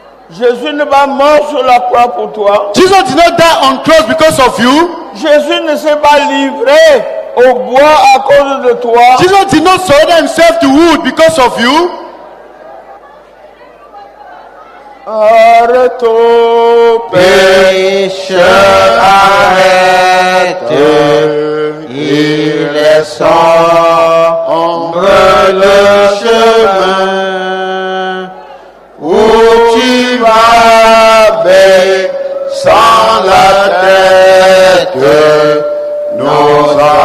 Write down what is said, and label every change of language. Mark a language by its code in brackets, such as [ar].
[fr] Jésus n'est pas mort sur la croix pour toi. [en] Jesus did not die on cross because of you. [fr] Jésus ne s'est pas livré au bois à cause de toi. [en] Jesus did not surrender himself to wood because of you. [fr] Arrête, ô pécheur, arrête, il est sombre le chemin où tu vas baissant la tête, nos